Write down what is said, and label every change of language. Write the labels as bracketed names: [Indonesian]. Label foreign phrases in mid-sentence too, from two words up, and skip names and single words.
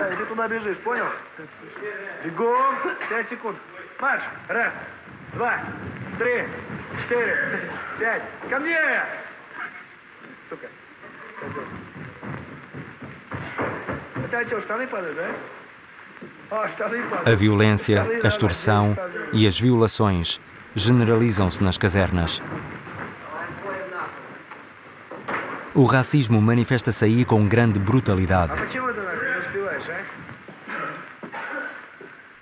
[Russian] И ты туда бежишь, понял? Бегом! 5 секунд. Марш! 1, 2, 3, 4, 5. Ко мне! Сука. Это что, штаны падают, да? Ó, штаны падают. [Portuguese] A violência, a extorsão e as violações generalizam-se nas casernas. O racismo manifesta-se aí com grande brutalidade.